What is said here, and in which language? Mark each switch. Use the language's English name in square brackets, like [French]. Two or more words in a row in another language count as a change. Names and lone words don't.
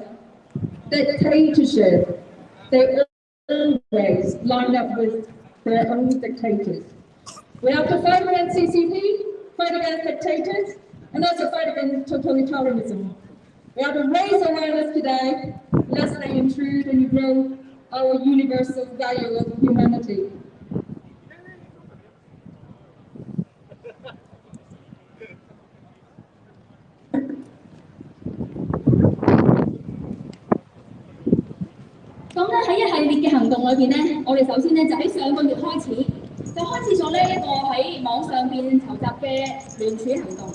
[English] Dictatorship, they always line up with their own dictators. We have to fight against CCP, fight against dictators, and also fight against totalitarianism. We have to raise awareness today, lest they intrude and grow our universal value of humanity. [Cantonese] 咁喺一系列嘅行動裏邊我哋首先就喺上個月開始，就開始咗一個喺網上邊籌集嘅聯署行動。